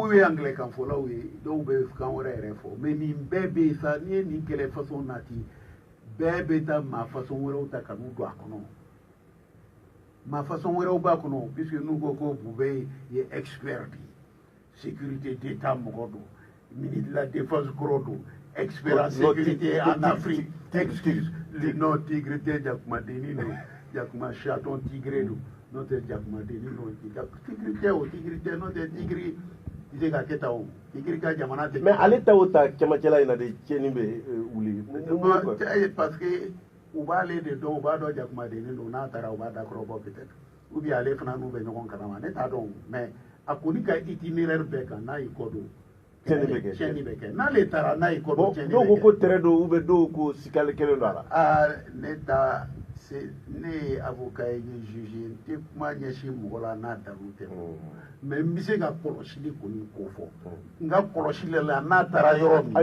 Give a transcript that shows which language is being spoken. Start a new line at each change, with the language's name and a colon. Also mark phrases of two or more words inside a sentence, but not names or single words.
Bambara: k'u ye anglais kan fɔlaw ye dɔw bɛ kan wɛrɛ yɛrɛ fɔ mais nin bɛɛ bɛ yen sa n'i ye nin kɛlɛ façon nati bɛɛ bɛ taa maa façon wɛrɛw ta ka n'u don a kɔnɔ maa façon wɛrɛw b'a kɔnɔ puisque n'u ko ko Bubey ye
French: expert de sécurité d'état
Bambara: mɔgɔ don
French: ministre de la défense
Bambara: kɔrɔ don
French: expert en sécurité en Afrique excuse le nom
Bambara: tigre tɛ jakumadennin don jakuma chaton tigre don n'o tɛ jakumadennin don tigre tɛ o tigre tɛ n'o tɛ tigre tɛ se ka kɛ tan o tigre ka jamana tɛ. mais ale ta o ta cɛmancɛla in na de tiɲɛni bɛ wuli. parce que u b'ale de dɔn u b'a dɔn jakumadennin don n'a taara u b'a dakɔrɔ bɔ
French: peut-être ou bien
Bambara: ale fana n'u bɛ ɲɔgɔn kalama ne t'a dɔn mais a kɔni ka itinéraire bɛɛ kan n'a y'i kɔ don tiɲɛni bɛ kɛ n'ale taara n'a y'i kɔ don tiɲɛni bɛ kɛ. dɔw ko ko tɛrɛ don
French: ou bien
Bambara: dɔw ko sikali kelen don a la. ne ye avocat ye n ye juge ye n tɛ kuma ɲɛsin mɔgɔ la n'a dalu tɛ mais n bɛ se ka kɔlɔsili kɔni ko fɔ n ka kɔlɔsili la n'a taara yɔrɔ min.